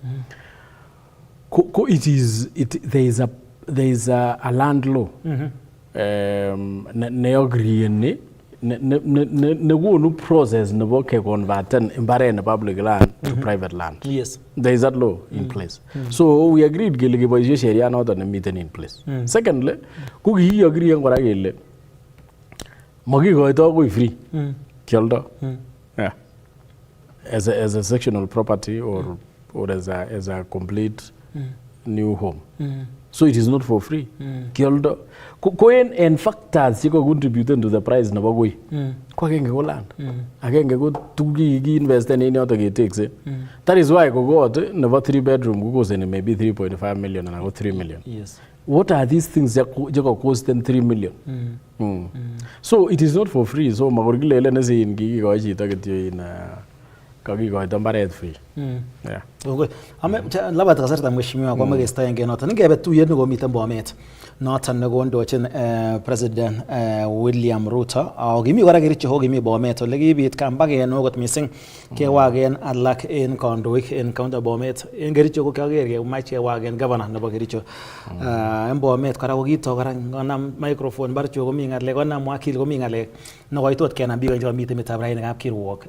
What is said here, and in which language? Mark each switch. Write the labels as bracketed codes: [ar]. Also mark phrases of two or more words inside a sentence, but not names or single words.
[en] There is a land law. [kln] Ne agree ni. Ne process nebo ke converten mbare na [en] public land to private land. Yes. There is that law in place. So we agreed [kln] kele ke boisie sheria noton nemiten [en] in place. [kln] Secondly, ku ki agree ngora kele makikoito koi free. Kioldo. Yeah. [en] As a sectional property or as a complete new home. So it is not for free. [kln] Kioldo. Koen en factors chiko [en] contribute to the price [kln] nebo koi. Kwa kenge ko land. Akenge ko tuki ki [en] invest in [kln] yoto ke takes. [en] That is why [kln] ko got nebo [en] 3 bedroom [kln] ko koseni [en] maybe 3.5 million and I got 3 million. Yes. What are these things that cost them 3 million? So it is not for free. [kln] So magorgile ele nesi in kikikochi chito kityo in kakikoito mbaret free. [en] Yeah. [kln] Okay. Labda kasarta mheshimiwa kwa magestaenge noton. Ngebe tuyet nekomiten Bomet. Noton nekondochin President William Ruto. Kimi kora Kericho kimi Bomet ole kibit kambagen okot missing kewagen alak en kandoik en county Bomet. En Kericho ko kyager kemach kewagen governor nebo Kericho. En Bomet kora ko kito kora konam microphone barcho komi ngalek konam wakil komi ngalek nekoitot kenam biik chemiten metab rainikab kirwok.